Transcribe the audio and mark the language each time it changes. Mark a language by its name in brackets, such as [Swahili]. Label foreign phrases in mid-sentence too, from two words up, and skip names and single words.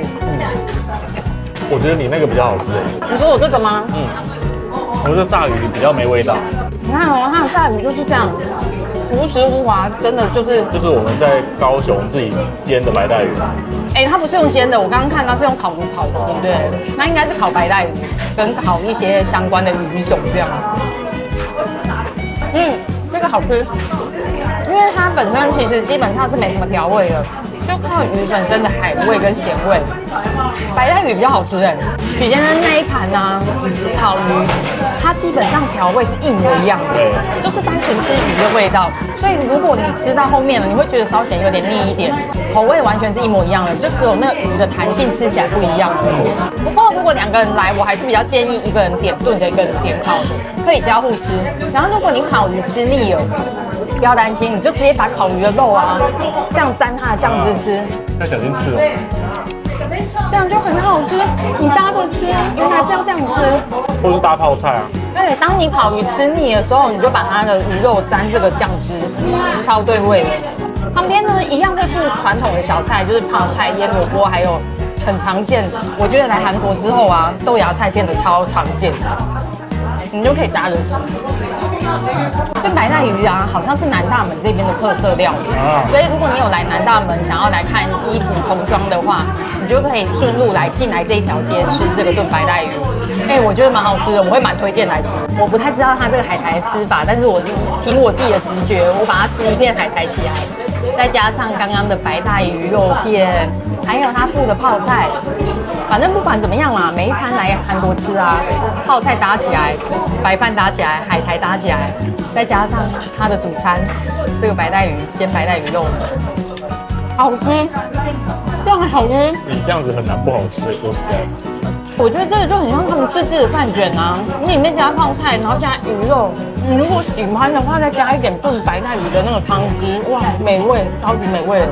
[Chinese] 我覺得你那個比較好吃。你說我這個嗎？我覺得炸魚比較沒味道。你看哦，它的炸魚就是這樣，無實無華，真的就是我們在高雄自己煎的白帶魚。它不是用煎的，我剛剛看它是用烤爐烤的，對不对？那應該是烤白帶魚，跟烤一些相關的魚種這樣。這個好吃，因為它本身其實基本上是沒什麼調味的，就靠魚本身的海味跟鹹味。白帶魚比較好吃哎，比前的那一盤啊，烤魚，它基本上調味是一模一樣的，就是單純吃魚的味道。所以如果你吃到後面了，你會覺得稍顯有點膩一點，口味完全是一模一樣的，就只有那個魚的彈性吃起來不一樣。不過如果2個人來，我還是比較建議一個人點燉的，一個人點烤的，可以交互吃。然後如果你烤魚吃膩了，不要擔心，你就直接把烤魚的肉啊，這樣沾它的醬汁吃。要小心吃哦。這樣就很好吃，你搭着吃，原來是要這樣吃，或是搭泡菜啊。對，當你烤魚吃膩的時候，你就把它的魚肉沾這個醬汁，超對味的。旁邊呢，一樣會附傳統的小菜，就是泡菜、醃蘿蔔，還有很常見。我覺得來韓國之後啊，豆芽菜變得超常見，你就可以搭着吃。跟白帶魚啊，好像是南大門這邊的特色料理，所以如果你有來南大門，想要來看衣服童裝的話，你就可以順路進來這一條街吃這個燉白帶魚。我覺得蠻好吃的，我會蠻推薦來吃。我不太知道它這個海苔的吃法，但是我憑我自己的直覺，我把它撕一片海苔起來，再加上剛剛的白帶魚肉片，還有它附的泡菜。反正不管怎麼樣啦，每一餐來韓國吃啊，泡菜搭起來，白飯搭起來，海苔搭起來，再加上它的主餐，這個白帶魚煎白帶魚肉，好吃，這樣好吃。你這樣子很難不好吃，說實在。我覺得這個就很像他們自製的飯卷啊，你裡面加泡菜，然後加魚肉，你如果喜歡的話，再加一點燉白帶魚的那個湯汁，哇，美味，超級美味的。